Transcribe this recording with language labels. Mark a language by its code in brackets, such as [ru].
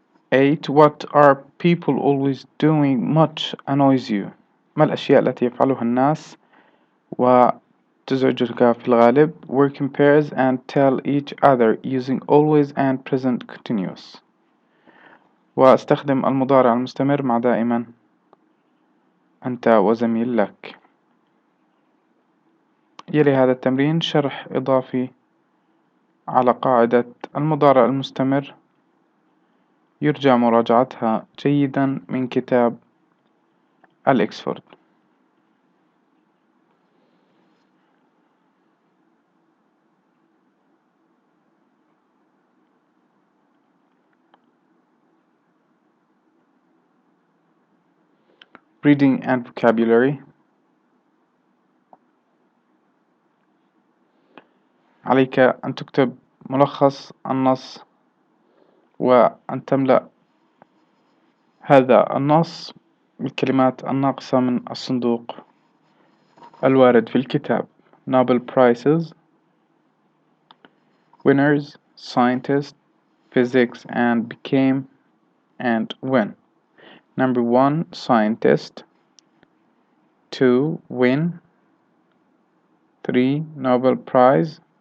[en] 8. What are people always doing much annoys you? [ar] ما الأشياء التي يفعلها الناس وتزعجك في الغالب؟ [en] Work in pairs and tell each other using always and present continuous. [ar] واستخدم المضارع المستمر مع دائما أنت وزميل لك. يلي هذا التمرين شرح إضافي على قاعدة المضارع المستمر، يرجى مراجعتها جيدا من كتاب الإكسفورد. [en] Reading and vocabulary. [ar] عليك أن تكتب ملخص النص وأن تملأ هذا النص بالكلمات الناقصة من الصندوق الوارد في الكتاب. [en] Nobel Prizes, winners, scientists, physics and became and when. Number 1, scientist. 2, win. 3, Nobel Prize.